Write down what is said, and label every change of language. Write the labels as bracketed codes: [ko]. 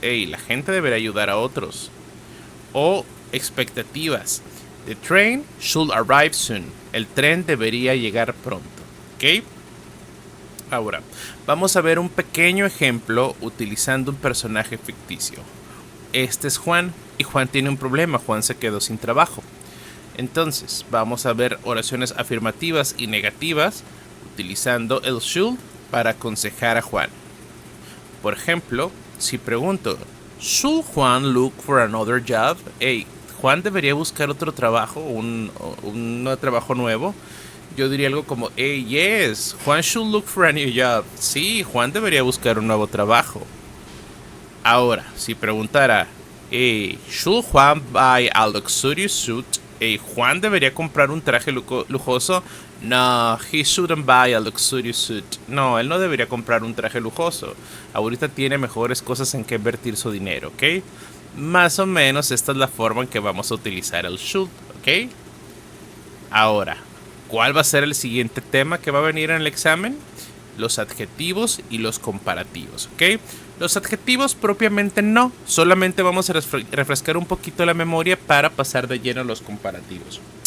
[es] Hey, la gente debería ayudar a otros. O expectativas. [en] The train should arrive soon. [es] El tren debería llegar pronto, ¿ok? Ahora, vamos a ver un pequeño ejemplo utilizando un personaje ficticio. Este es Juan y Juan tiene un problema, Juan se quedó sin trabajo. Entonces, vamos a ver oraciones afirmativas y negativas utilizando el should para aconsejar a Juan. Por ejemplo, si pregunto, [en] ¿should Juan look for another job? [es] Hey, Juan debería buscar otro trabajo, un trabajo nuevo. Yo diría algo como, [en] yes, Juan should look for a new job. [es] Sí, Juan debería buscar un nuevo trabajo. Ahora, si preguntara, [en] ¿should Juan buy a luxurious suit? [es] ¿Juan debería comprar un traje lujoso? [en] No, he shouldn't buy a luxurious suit. [es] No, él no debería comprar un traje lujoso. Ahorita tiene mejores cosas en que invertir su dinero, ¿ok? Más o menos esta es la forma en que vamos a utilizar el should, ¿ok? Ahora, ¿cuál va a ser el siguiente tema que va a venir en el examen? Los adjetivos y los comparativos, ¿ok? Los adjetivos propiamente no, solamente vamos a refrescar un poquito la memoria para pasar de lleno a los comparativos.